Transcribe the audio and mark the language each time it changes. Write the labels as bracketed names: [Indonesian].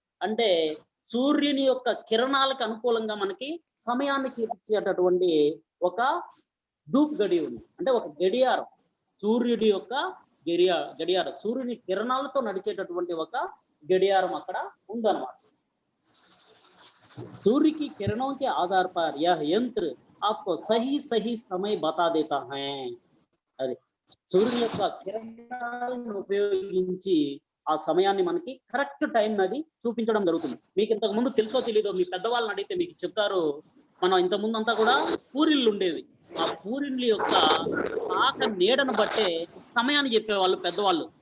[Telugu] అంటే సూర్యుని యొక్క కిరణాలకు అనుకూలంగా మనకి సమయానికి ఇచ్చేటటువంటి ఒక ధూప్ గడి ఉంది. అంటే ఒక గడియారం, సూర్యుడి యొక్క గడియారం, సూర్యుని కిరణాలతో నడిచేటటువంటి ఒక గడియారం అక్కడ ఉందన్నమాట. [Hindi] सूर्य की किरणों के आधार पर यह यंत्र आपको सही सही समय बता देता है. [Telugu] అదే సూర్యుని యొక్క కిరణాలను ఉపయోగించి ఆ సమయాన్ని మనకి కరెక్ట్ టైం అది చూపించడం జరుగుతుంది. మీకు ఇంతకు ముందు తెలుసో తెలీదో, మీ పెద్దవాళ్ళని అడిగితే మీకు చెప్తారు. మనం ఇంత ముందు అంతా కూడా పూరిళ్ళు ఉండేవి. ఆ పూరిళ్ళ యొక్క ఆక నీడను బట్టే సమయాన్ని చెప్పేవాళ్ళు పెద్దవాళ్ళు.